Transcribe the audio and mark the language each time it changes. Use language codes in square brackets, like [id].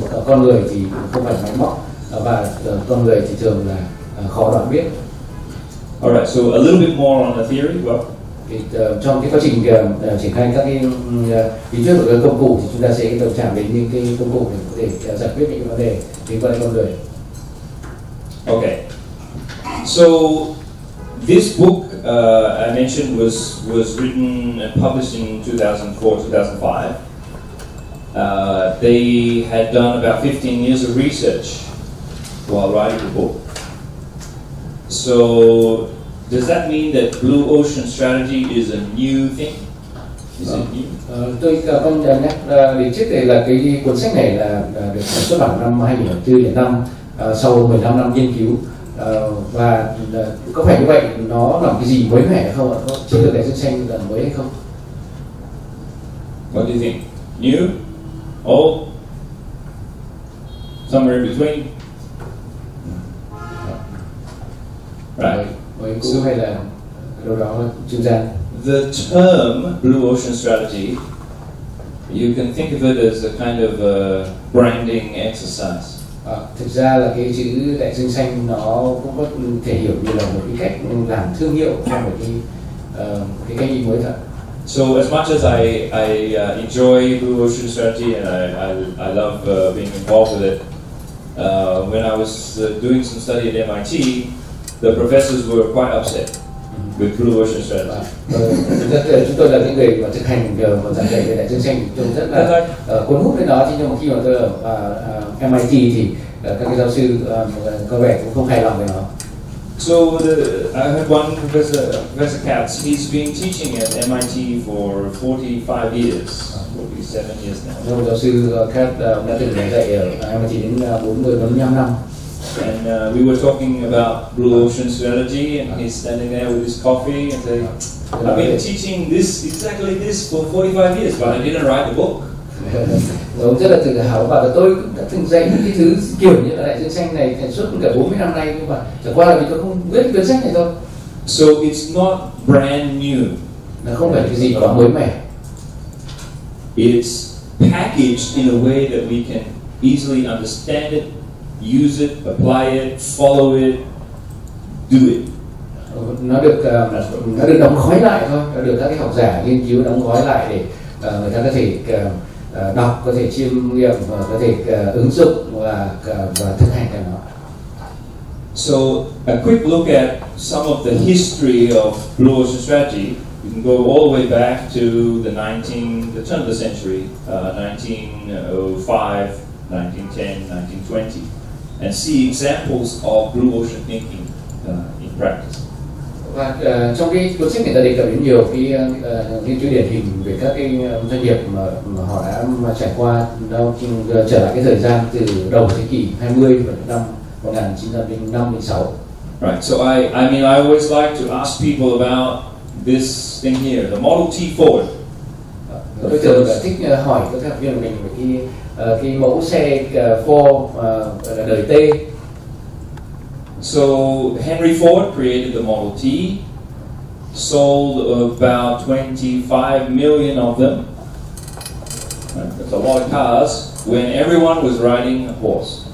[vi] Con người thì không phải máy móc và con người thì thường là khó đoán biết. [en] Alright, so a little bit more on the theory. Well, [vi] trong cái quá trình triển khai các cái lý thuyết của các công cụ thì chúng ta sẽ đồng chạm đến những cái công cụ để có thể giải quyết những vấn đề liên quan đến con người. [en] Okay, so this book I mentioned was written and published in 2004-2005. They had done about 15 years of research while writing the book. So does that mean that Blue Ocean Strategy is a new thing? Is it new? [vi] Tôi con nhắc đến trước đây là cái cuốn sách này là được xuất bản năm 2004 đến năm sau 15 năm nghiên cứu, và có phải như vậy nó là cái gì mới mẻ không ạ? Chiến lược đại dương xanh là mới hay không? [en] What do you think? New? Old? Somewhere in between? Right. [vi] Mới cũ hay là đâu đó trung gian? [en] The term Blue Ocean Strategy, you can think of it as a kind of a branding exercise. [vi] Thực ra là cái chữ đại dương xanh nó cũng có thể hiểu như là một cái cách làm thương hiệu cho một cái cách nhìn mới thật. [en] So as much as I enjoy Blue Ocean Strategy and I love being involved with it, when I was doing some study at MIT, the professors were quite upset with Blue Ocean Strategy. [vi] Chúng tôi là những người mà thực hành giảng dạy về đại dương xanh, tôi rất là cuốn hút với nó. Nhưng mà khi mà tôi ở MIT thì các cái giáo sư có vẻ cũng không hài lòng với nó. [en] So I had one Professor Katz. He's been teaching at MIT for 45 years, 47 years now. [vi] Giáo sư Katz đã từng dạy ở MIT đến 45 năm. [en] And we were talking about Blue Ocean Strategy, and he's standing there with his coffee and saying, "I've been teaching exactly this for 45 years, but I didn't write the book." [vi] Ông rất là tự hào và tôi cũng đã từng dạy những cái thứ kiểu như là đại dương xanh này suốt cả 40 năm nay, nhưng mà chẳng qua là vì tôi không viết cuốn sách này thôi. [en] So it's not brand new. [vi] Nó không phải cái gì quá mới mẻ. [en] It's packaged in a way that we can easily understand it, use it, apply it, follow it, do it. [vi] Nó được đóng gói lại thôi, nó được các cái học giả nghiên cứu đóng gói lại để người ta có thể đọc, có thể chiêm nghiệm và có thể ứng dụng và thực hành cái nó. [en] So a quick look at some of the history of Blue Ocean Strategy. You can go all the way back to the turn of the century, 1905, 1910, 1920, and see examples of Blue Ocean thinking in practice. [vi] Và trong cái cuốn sách người ta đề cập đến nhiều cái nghiên cứu điển hình về các cái doanh nghiệp mà họ đã trải qua trở lại cái thời gian từ đầu thế kỷ 20 và năm 1956. [en] Right. So I always like to ask people about this thing here, the Model T Ford. [vi] Tôi thường thích hỏi các học viên của mình về cái mẫu xe Ford là đời T. [en] So Henry Ford created the Model T, sold about 25 million of them. That's a lot of cars when everyone was riding a horse.